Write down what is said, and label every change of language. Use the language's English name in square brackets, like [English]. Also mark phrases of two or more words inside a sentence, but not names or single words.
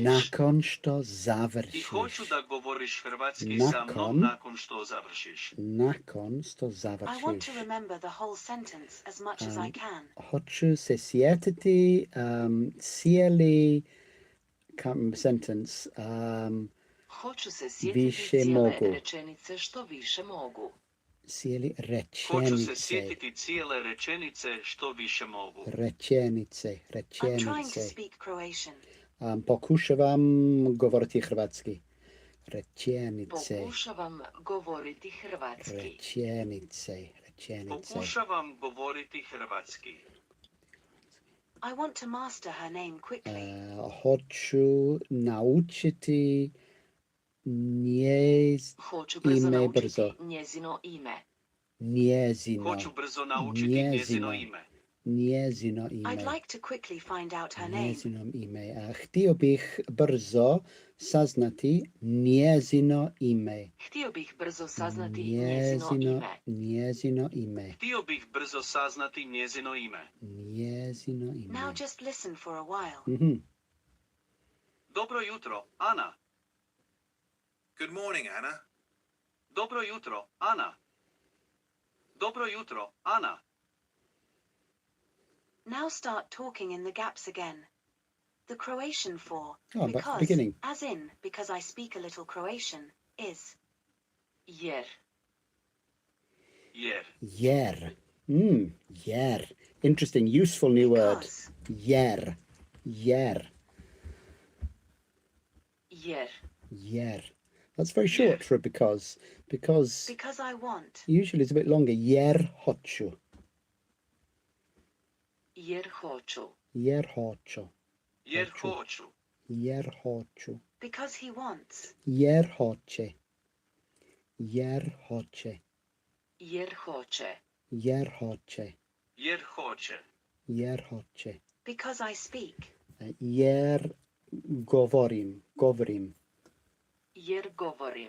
[Croatian] Nakon što [English] I [Croatian] završiš. hoću da govoriš hrvatski Nakon- sa mnom nakon što završiš. Nakon što [English] I want [Croatian] završiš. [English] to remember the whole sentence as much as I can. [Croatian] Hoću se sjetiti cijeli sentence. Hoću se sjetiti Više cijele mogu. rečenice što više mogu. Cijeli Hoću se rečenice. sjetiti cijele rečenice što više mogu. Rečenice. [English] I'm trying to [Croatian] Rečenice. [English] speak Croatian. [Croatian] Pokušavam govoriti hrvatski. Rečenice. Pokušavam govoriti hrvatski. Rečenice. Rečenice. Pokušavam govoriti hrvatski. [English] I want to master her name quickly. [Croatian] Hoću naučiti Hoću brzo ime naučiti brzo. njezino ime. Njezino. Hoću brzo naučiti njezino ime. Njezino ime. [English] I'd like to quickly find out her name. [Croatian] Njezino ime. Htio bih brzo saznati njezino ime. Htio bih brzo saznati njezino ime. Njezino ime. Htio bih brzo saznati njezino ime. Njezino ime. [English] Now just listen for a while. Mhm. [Croatian] Dobro jutro, Ana. [English] Good morning, Anna. [Croatian] Dobro jutro, Ana. Dobro jutro, Ana. [English] Now start talking in the gaps again. The Croatian for Back to the because, beginning. as in, because I speak a little Croatian, is [Croatian] Jer. Jer. Jer. Jer. [English] Interesting, useful new word. because. [Croatian] Jer. Jer. Jer. Jer. [English] That's very short for a because. Because Because I want. usually it's a bit longer. [Croatian] Jer hoću. Jer hoću. Jer hoću. Jer Hoću. hoću. Jer hoću. [English] Because he wants. [Croatian] Jer hoće. Jer hoće. Jer hoće. Jer hoće. Jer hoće. Jer hoće. [English] Because I speak. [Croatian] Jer govorim. Govorim. Jer govorim.